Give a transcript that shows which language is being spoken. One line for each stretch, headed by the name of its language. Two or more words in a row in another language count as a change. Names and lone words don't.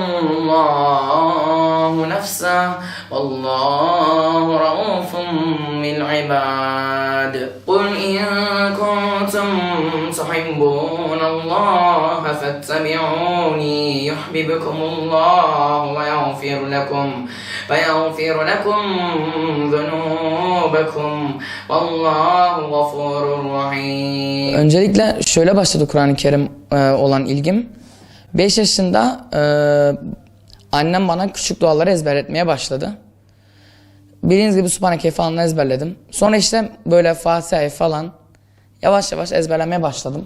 Arabic: الله نفسه والله رؤوف بالعباد قل إن كنتم تحبون الله فاتبعوني يحببكم الله ويغفر لكم ذنوبكم والله غفور رحيم.
Turkish: Öncelikle şöyle başladı Kur'an-ı Kerim olan ilgim. 5 yaşında annem bana küçük duaları ezberletmeye başladı. Bildiğiniz gibi Subhaneke falan ezberledim. Sonra işte böyle Fatiha'yı falan yavaş yavaş ezberlemeye başladım.